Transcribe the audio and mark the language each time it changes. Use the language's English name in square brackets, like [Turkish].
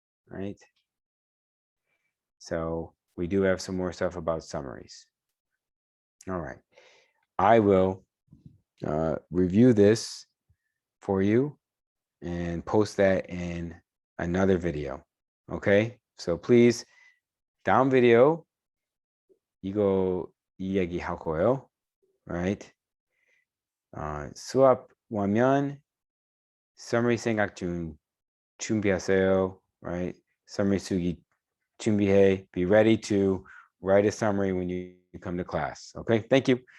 [English] Right? So we do have some more stuff about summaries. All right. I will review this for you and post that in another video. Okay? So please, [Korean] 다음 video 이거 이야기할 거예요. [English] Right? [Korean] 수업 오면 summary 생각 준비하세요. [English] Right? Summary [Korean] 쓰기 준비해. [English] Be ready to write a summary when you come to class. Okay? Thank you.